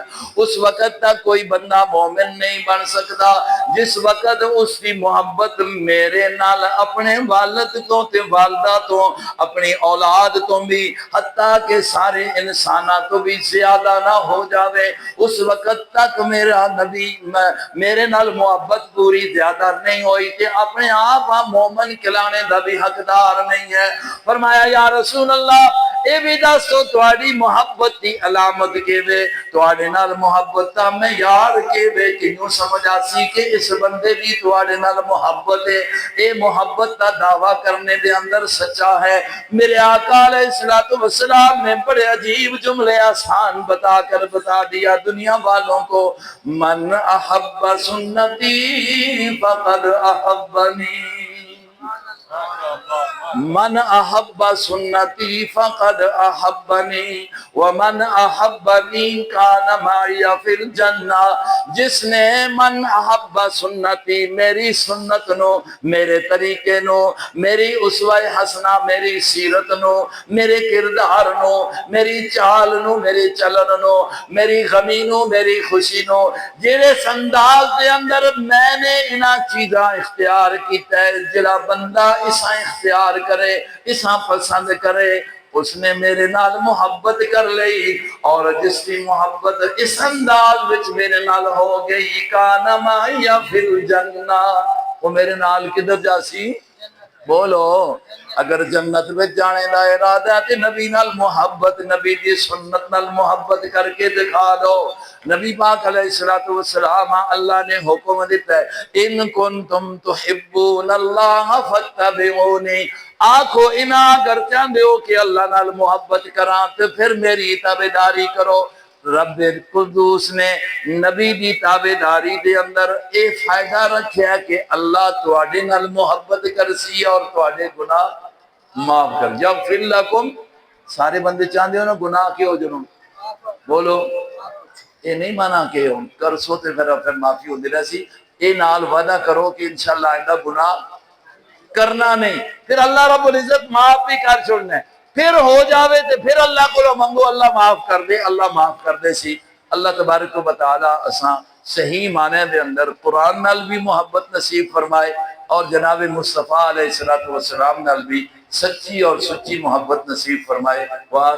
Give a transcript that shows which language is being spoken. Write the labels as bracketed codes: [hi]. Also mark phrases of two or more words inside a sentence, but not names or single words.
[pa] اس وقت تک کوئی بندہ مومن نہیں بن سکتا جس وقت اس کی محبت میرے نال اپنے والد تو تے والدہ تو اپنی اولاد تو بھی حتیٰ کہ سارے انسانہ تو بھی زیادہ نہ ہو جاوے، اس وقت تک میرا نبی میرے نال محبت پوری زیادہ نہیں ہوئی کہ اپنے آپ مومن کلانے دا بھی حقدار نہیں ہے۔ فرمایا یا رسول اللہ اے بھی دستو تواڈی محبت دی علامت کے وے، تواڈے نال محبت دا معیار کے وے، کہ یوں سمجھا سی کہ اس بندے بھی تواڈے نال محبت ہے، اے محبت دا دعویٰ کرنے دے اندر سچا ہے۔ [ur] میرے آقا علیہ السلام نے بڑے عجیب جملے آسان بتا کر بتا دیا دنیا والوں کو، [ar] من احب سنتی فقد احبنی، من احب سنتی فقد احبنی ومن احبنی کان معی فی الجنہ۔ [pa] جس نے [ar] من احب سنتی [pa] میری سنت نو، میرے طریقے نو، میری اسوہ حسنہ، میری سیرت نو، میرے کردار نو، میری چال نو، میرے چلن نو، میری غمی نو، میری خوشی نو، جیڑے انداز دے اندر میں نے انہاں چیزاں اختیار کیتا ہے، جڑا بندہ اساں اختیار کرے، اساں پسند کرے، اس نے میرے نال محبت کر لئی، اور جس کی محبت اس انداز وچ میرے نال ہو گئی، [ar] کان معی فی الجنہ، [pa] وہ میرے نال کدھر جاسی؟ بولو اگر جنت میں جانے دا ارادہ ہے تے نبی نال محبت، نبی دی سنت نال محبت کر کے دکھا دو۔ نبی پاک علیہ السلام اللہ نے حکم دیتا ہے [ar] ان کنتم تحبون اللہ فاتبعونی، [pa] آنکھو انا اگر چاہتے ہو کہ اللہ نال محبت کراں تو پھر میری تابعداری کرو۔ رب قدوس نے نبی دی تابعداری دے اندر اے فائدہ رکھیا کہ اللہ تواڈے نال محبت کرسی اور تواڈے گناہ معاف کر۔ [ar] جب فر لکم، [pa] سارے بندے چاہتے ہو نا گناہ کیوں جنوں، بولو یہ نہیں مانا کہ ہوں کرسو تے پھر معافی ہوندی رہسی، اے نال وعدہ کرو کہ انشاءاللہ آئندہ گناہ کرنا نہیں، پھر اللہ رب العزت معاف بھی کر چھوڑنا ہے، پھر ہو جاوے تے پھر اللہ کو منگو اللہ معاف کر دے، اللہ معاف کر دے سی۔ اللہ تبارک و تعالی اساں صحیح معنی دے اندر قرآن نال بھی محبت نصیب فرمائے، اور جناب مصطفیٰ علیہ السلام نال بھی سچی اور سچی محبت نصیب فرمائے۔